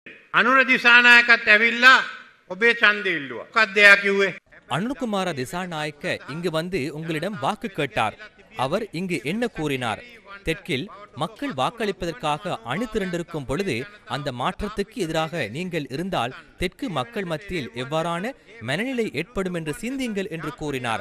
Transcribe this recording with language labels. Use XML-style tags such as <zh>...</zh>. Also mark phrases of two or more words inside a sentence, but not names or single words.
<si>අනුර දිසානායකත් ඇවිල්ලා ඔබේ ඡන්දය ඉල්ලුවා. මොකක්ද එයා කිව්වේ?</si> <ta>அனுர்குமார திசாநாயக்க இங்கு வந்து உங்களிடம் வாக்கு கேட்டார். அவர் இங்கு என்ன கூறினார்? தெற்கில் மக்கள் வாக்களிப்பதற்காக அணி திரண்டிருக்கும் பொழுது அந்த மாற்றத்துக்கு எதிராக நீங்கள் இருந்தால் தெற்கு மக்கள் மத்தியில் எவ்வாறான மனநிலை ஏற்படும் என்று சிந்தியுங்கள் என்று கூறினார்.</ta>